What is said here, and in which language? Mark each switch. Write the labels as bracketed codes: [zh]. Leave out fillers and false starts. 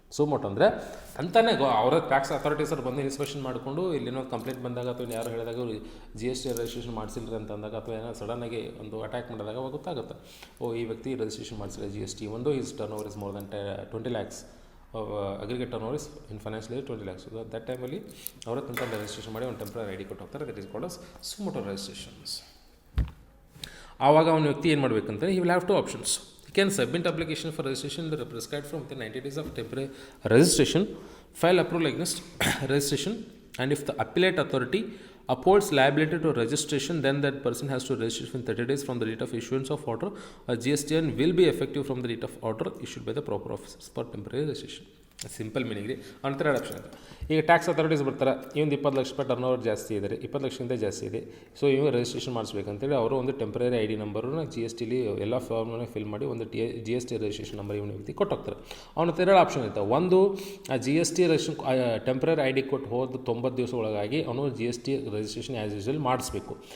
[kn] ಸೂ ಮೋಟು ಅಂದರೆ ಅಂತಾನೆ ಅವರ ಟ್ಯಾಕ್ಸ್ ಅಥಾರಿಟೀಸರು ಬಂದು ಇನ್ಸ್ಪೆಕ್ಷನ್ ಮಾಡಿಕೊಂಡು ಇಲ್ಲೇನೋ ಕಂಪ್ಲೇಂಟ್ ಬಂದಾಗ ಅಥವಾ ಯಾರು ಹೇಳಿದಾಗ GST ರಿಜಿಸ್ಟ್ರೇಷನ್ ಮಾಡಿಸಿಲ್ರಿ ಅಂತಂದಾಗ, ಅಥವಾ ಏನೋ ಸಡನ್ನಾಗಿ ಒಂದು ಅಟ್ಯಾಕ್ ಮಾಡಿದಾಗ ಅವಾಗ ಗೊತ್ತಾಗುತ್ತೆ, ಓ ಈ ವ್ಯಕ್ತಿ ರಿಜಿಸ್ಟ್ರೇಷನ್ ಮಾಡಿಸಿಲ್ಲ GST. [en] ಒಂದು is turnover is more than 20 lakhs, aggregate turnover is in financial year 20 lakhs. [kn] That ಟೈಮಲ್ಲಿ ಅವರ ತಂತ್ರ ರಿಜಿಸ್ಟ್ರೇಷನ್ ಮಾಡಿ ಒಂದು ಟೆಂಪ್ರರಿ ID ಕೊಟ್ಟು ಹೋಗ್ತಾರೆ. [en] That is called as suo motu registrations. [kn] ಆವಾಗ ಅವನ ವ್ಯಕ್ತಿ ಏನು ಮಾಡಬೇಕಂದ್ರೆ [en] he will have two options. He can submit application for registration prescribed from within 90 days of temporary registration, file approval against registration, and if the appellate authority upholds liability to registration, then that person has to register within 30 days from the date of issuance of order. GST will be effective from the date of order issued by the proper officers for temporary registration. [kn] Simple meaning ರೀ. ಅಂತರ option ಇದೆ. ಈಗ tax authorities ಬರ್ತಾರೆ, ಇವೊಂದು 20 ಲಕ್ಷ ರೂಪಾಯಿ turn over ಜಾಸ್ತಿ ಇದೆ ರೀ, 20 ಲಕ್ಷಕ್ಕಿಂತ ಜಾಸ್ತಿ ಇದೆ, ಸೊ ಇವಾಗ ರಿಜಿಸ್ಟ್ರೇಷನ್ ಮಾಡಿಸ್ಬೇಕಂತೇಳಿ ಅವರು ಒಂದು ಟೆಂಪ್ರರಿ ID ನಂಬರನ್ನ GSTಲಿ ಎಲ್ಲ ಫಾರ್ಮ್ನ ಫಿಲ್ ಮಾಡಿ ಒಂದು GST ರಿಜಿಸ್ಟ್ರೇಷನ್ ನಂಬರ್ ಇವನ ವ್ಯಕ್ತಿ ಕೊಟ್ಟು ಹೋಗ್ತಾರೆ. ಅವನ ಎರಡು ಆಪ್ಷನ್ ಇರ್ತವೆ. ಒಂದು ಆ GST ರಿಜಿಸ್ಟ್ರೇಷನ್ ಟೆಂಪ್ರರಿ ID ಕೊಟ್ಟು ಹೋದ 90 ದಿವಸ ಒಳಗಾಗಿ ಅವನು GST ರಿಜಿಸ್ಟ್ರೇಷನ್ ಆ್ಯಸ್ ಯೂಶುವಲ್ ಮಾಡಿಸ್ಬೇಕು.